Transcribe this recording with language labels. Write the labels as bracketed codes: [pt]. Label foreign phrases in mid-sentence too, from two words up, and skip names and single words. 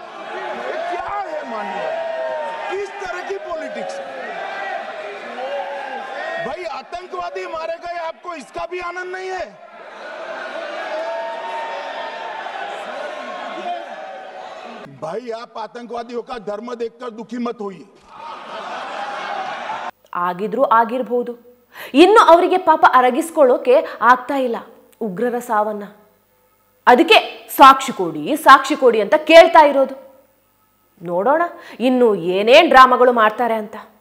[hi] ये क्या है मान्यवर, किस तरह की पॉलिटिक्स? भाई आतंकवादी मारे गए, आपको इसका भी आनंद नहीं है? भाई आप आतंकवादियों का धर्म देखकर दुखी मत होइए। [kn] ಆಗಿದ್ರು ಆಗಿರಬಹುದು, ಇನ್ನು ಅವರಿಗೆ ಪಾಪ ಅರಗಿಸ್ಕೊಳ್ಳೋಕೆ ಆಗ್ತಾ ಇಲ್ಲ ಉಗ್ರರ ಸಾವನ್ನ. ಅದಕ್ಕೆ ಸಾಕ್ಷಿ ಕೊಡಿ ಅಂತ ಕೇಳ್ತಾ ಇರೋದು. ನೋಡೋಣ ಇನ್ನು ಏನೇನ್ ಡ್ರಾಮಾಗಳು ಮಾಡ್ತಾರೆ ಅಂತ.